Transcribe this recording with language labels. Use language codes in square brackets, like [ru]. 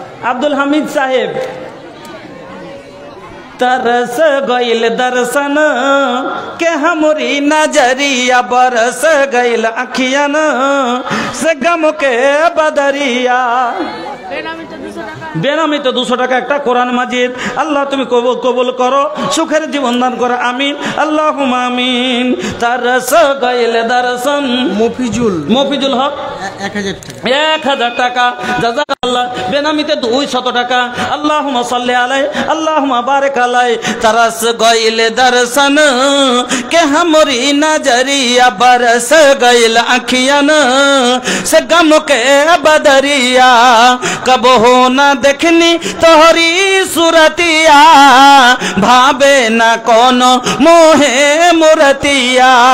[bho] আব্দুল হামিদ সাহেব तरस गइल दर्शन के हमरी नजरिया, बरस गइल अखियन से गम के बदरिया। [bn] বেনামিতে 200 টাকা একটা কোরআন মাজিদ। আল্লাহ তুমি কবুল করো, সুখের জীবন দান করো, [ar] আমিন আল্লাহুম্মা আমিন। [bho] তারস গাইল দর্শন [bn] মফিজুল হক 1000 টাকা জাযাকাল্লাহ। বেনামিতে 200 টাকা। [ar] আল্লাহুম্মা সাল্লি আলাইহি আল্লাহুম্মা বারিক আলাইহি। [bho] তারস গাইল দর্শন কে हमरी नजरिया, बरस गइल अखियन से गम के बदरिया। कब हो न देखनी तोहरी सुरतिया, भावे न कोनो मोहे मुरतिया।